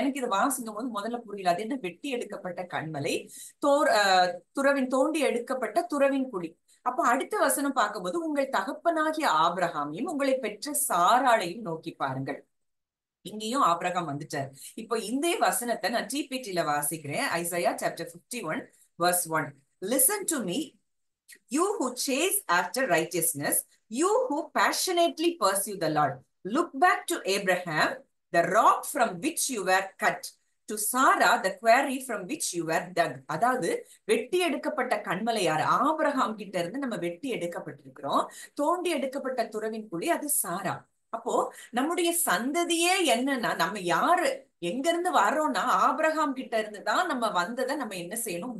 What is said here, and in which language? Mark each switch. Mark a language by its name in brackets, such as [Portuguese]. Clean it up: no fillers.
[Tamil] எனக்கு இது வாசிக்கும் போது முதல்ல புரியல. அது என்ன வெட்டி எடுக்கப்பட்ட கன்மலை, துறவின் தோண்டி எடுக்கப்பட்ட துறவின் குழி. அப்ப அடுத்த வசனம் பார்க்கும்போது உங்கள் தகப்பனாகிய ஆபிரகாமையும் உங்களை பெற்ற சாராளையும் நோக்கி பாருங்கள். இங்கேயும் ஆபிரகாம் வந்துட்டார். இப்போ இந்த வசனத்தை நான் டிபிடில வாசிக்கிறேன். Isaiah chapter 51 verse 1. [English] Listen to me, you who chase after righteousness, you who passionately pursue the Lord. Look back to Abraham, the rock from which you were cut, to Sarah, the quarry from which you were dug. [Tamil] அதாவது வெட்டி எடுக்கப்பட்ட கன்மலை யாரு? Abraham கிட்ட இருந்து நம்ம வெட்டி எடுக்கப்பட்டிருக்கிறோம். தோண்டி எடுக்கப்பட்ட துறவின் குழி அது சாரா. அப்போ நம்முடைய சந்ததியே என்னன்னா, நம்ம யாரு எங்க இருந்து வர்றோம்னா ஆபிரகாம் கிட்ட இருந்து தான் நம்ம வந்ததை நம்ம என்ன செய்யணும்?